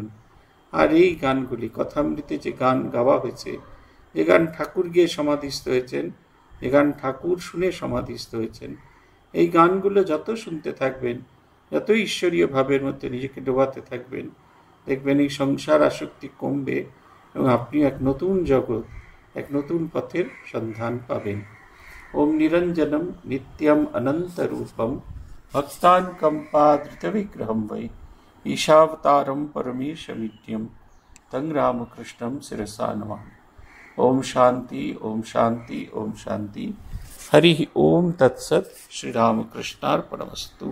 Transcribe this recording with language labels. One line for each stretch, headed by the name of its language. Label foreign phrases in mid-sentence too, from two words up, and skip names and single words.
Bangla: আর এই গানগুলি, কথামৃতে যে গান গাওয়া হয়েছে, যে গান ঠাকুর গিয়ে সমাধিস্থ হয়েছেন, যে গান ঠাকুর শুনে সমাধিস্থ হয়েছেন, এই গানগুলো যত শুনতে থাকবেন, যত ঈশ্বরীয় ভাবের মধ্যে নিজেকে ডোবাতে থাকবেন, দেখবেন এই সংসার আসক্তি কমবে, এবং আপনি এক নতুন জগৎ, এক নতুন পথের সন্ধান পাবেন।
Sanskrit: ওম নিরঞ্জনম নিত্যম অনন্তরূপম ভক্তানুকম্পাধৃতবিগ্রহম বৈ ঈশাবতারম পরমেশমিত্যম তং রামকৃষ্ণম শিরসা নমামি। ओम शांति, ओम शांति, ओम शांति। हरि ओम तत्सत। श्री रामकृष्णार्पणमस्तु।